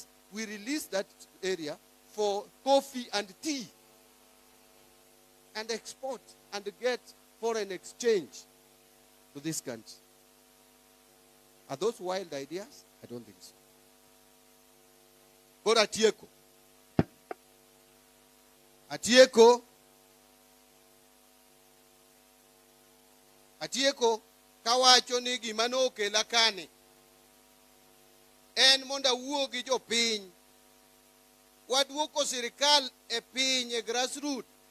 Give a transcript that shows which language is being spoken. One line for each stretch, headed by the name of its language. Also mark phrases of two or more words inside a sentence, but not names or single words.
English: We release that area for coffee and tea and export and get foreign exchange to this country. Are those wild ideas? I don't think so.
Luo (Kenya and Tanzania): But Atieko kawacho ni gima nokela kane en monda wuo gi jopiny waduoko sirikal e piny e grassroots.